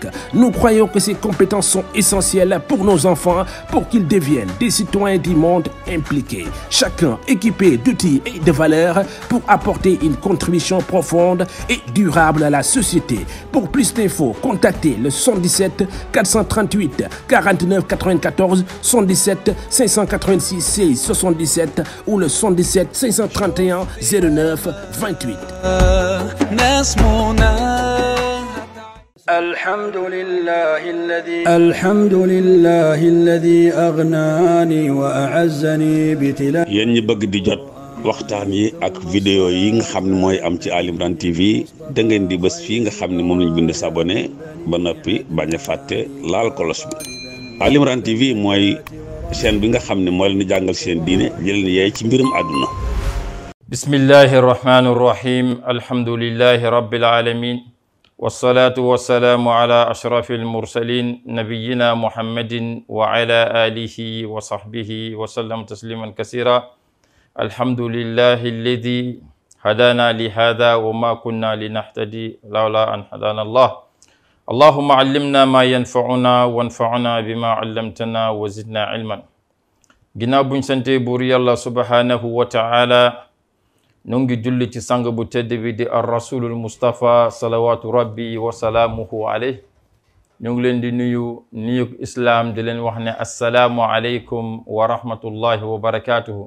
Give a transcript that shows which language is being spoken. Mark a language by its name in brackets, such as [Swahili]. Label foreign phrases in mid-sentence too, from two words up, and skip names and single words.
[French] Nous croyons que ces compétences sont essentielles pour nos enfants pour qu'ils deviennent des citoyens du monde impliqués, chacun équipé d'outils et de valeurs pour apporter une contribution profonde et durable à la société. Pour plus d'infos, contactez le 77 438 49 94 77 586 16 77 ou le 77 531 09 28. [Arabic] الحمد لله الذي أغناني وأعزني بتلا. [Wolof] yéen ñi bëgg di jot waxtaan yi ak vidéo yi nga xam ne mooy am ci Ali Imran TV da ngeen di bës fii nga xam ne moom lañ bind s'abonné ba noppi bañ a fàtte laal kolos bi. Ali Imran TV mooy chaîne bi nga xam ne moo leen di jàngal seen diine jël leen yaay ci mbirum àdduna. [Arabic] بسم الله الرحمن الرحيم الحمد لله رب العالمين والصلاة والسلام على أشرف المرسلين نبينا محمد وعلى آله وصحبه وسلم تسليما كثيرا. الحمد لله الذي هدانا لهذا وما كنا لنهتدي لولا أن هدانا الله. اللهم علمنا ما ينفعنا وانفعنا بما علمتنا وزدنا علما. [Wolof] ginnaaw buñ sante buur yàlla [Arabic] سبحانه وتعالى [Wolof] nu ngi julli ci sang bu tedd bi di [Arabic] الرسول المصطفى صلوات ربي وسلامه عليه. [Wolof] ñu ngi leen di nuyu islam di leen wax ne [Arabic] السلام عليكم ورحمة الله وبركاته.